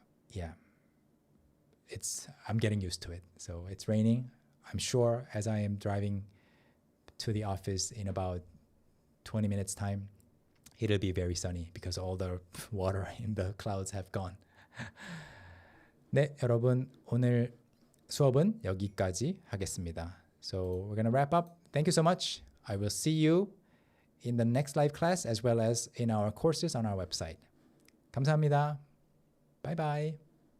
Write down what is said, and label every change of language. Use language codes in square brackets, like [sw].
[en] Yeah, I'm getting used to it. So it's raining. I'm sure as I am driving to the office in about 20 minutes time, it'll be very sunny because all the water in the clouds have gone. [ko] 네, 여러분, 오늘 수업은 여기까지 하겠습니다. [en] So we're going to wrap up. Thank you so much. I will see you in the next live class as well as in our courses on our website. [ko] 감사합니다. [en] Bye bye.